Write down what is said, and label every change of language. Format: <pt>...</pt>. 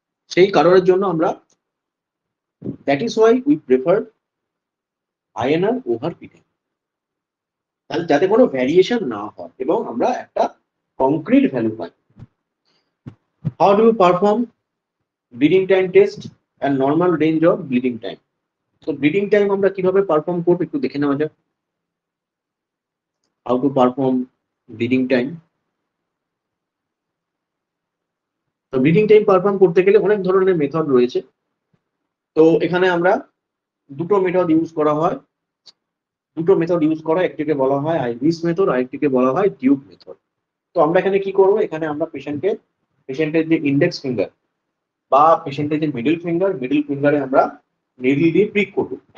<bn>সেই কারণের জন্য আমরা</bn> <en>that is why we prefer INR over p time,</en> <bn>তাহলে যাতে কোনো ভ্যারিয়েশন না হয় এবং আমরা একটা concrete value pi.</bn> <en>How do you perform bleeding time test and normal range of bleeding time?</en> <bn>তো ব্লিডিং টাইম আমরা কিভাবে পারফর্ম করব একটু দেখে নেওয়া যাক।</bn> <en>How to perform bleeding time?</en> <bn>তো ব্লিডিং টাইম পারফর্ম করতে গেলে অনেক ধরনের মেথড রয়েছে। তো এখানে আমরা দুটো মেথড ইউজ করা হয়, দুটো মেথড ইউজ করা, একটিকে বলা হয় আইভিস মেথড আর একটিকে বলা হয় টিউব মেথড। তো আমরা এখানে কি করব, এখানে আমরা পেশেন্টের যে ইন্ডেক্স ফিঙ্গার বা পেশেন্টের যে মিডল ফিঙ্গারে আমরা নিডল দিয়ে প্রিক করব।</bn>